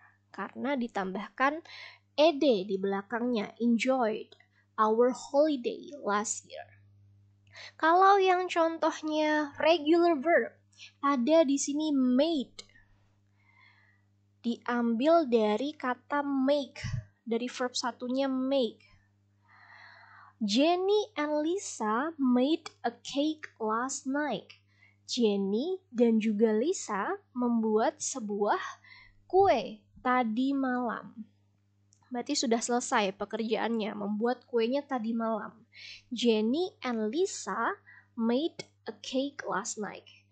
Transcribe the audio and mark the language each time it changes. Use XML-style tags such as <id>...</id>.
<id>Karena ditambahkan ed di belakangnya, enjoyed our holiday last year. Kalau yang contohnya regular verb, ada di sini made. Diambil dari kata make, dari verb satunya make.</id> <en>Jenny and Lisa made a cake last night.</en> <id>Jenny dan juga Lisa membuat sebuah kue tadi malam. Berarti sudah selesai pekerjaannya, membuat kuenya tadi malam.</id> <en>Jenny and Lisa made a cake last night.</en>